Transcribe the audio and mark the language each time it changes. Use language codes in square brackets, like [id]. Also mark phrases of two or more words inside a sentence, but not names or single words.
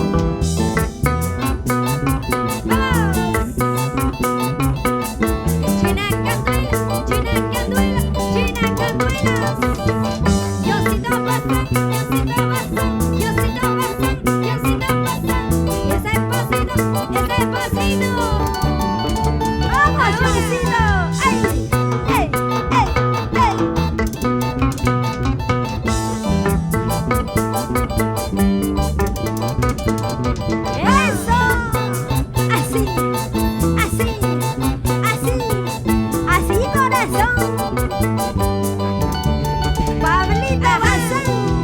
[es] Gina Canduela, Gina Canduela, Gina Canduela. Johncito pasa, Johncito pasa, Johncito pasa, Johncito pasa. Y ese pasito, ese pasito. ¡Vamos, Johncito! ¡Ay! ¡Ey! ¡Ey! ¡Ey! ¡Eso! Así, así, así, así, corazón. Pablita Bazán.